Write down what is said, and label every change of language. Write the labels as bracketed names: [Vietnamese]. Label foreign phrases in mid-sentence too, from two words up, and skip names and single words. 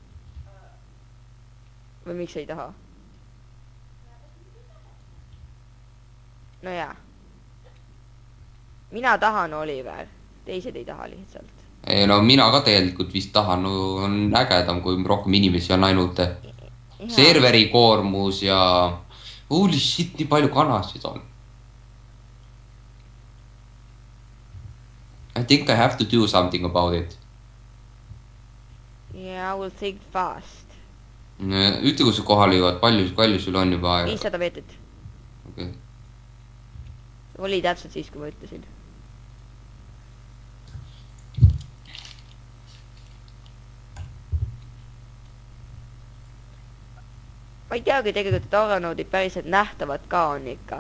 [Estonian] või miks ei taha ? no jaa . mina tahan Oliver, teised ei taha lihtsalt. ei no mina ka tegelikult vist tahan, no on ägedam, kui rohkem inimesi on ainult serveri koormus ja [English] holy shit, [Estonian] nii palju kanasid on. [English] I think I have to do something about it. Yeah, I will think fast. [Estonian] Ütle, kui sa kohale jõuad, palju sul on juba aega? 500 meetrit. Okay. Oli täpselt siis, kui ma ütlesin. Ma ei teagi tegelikult, et oranoodid päriselt nähtavad ka on ikka.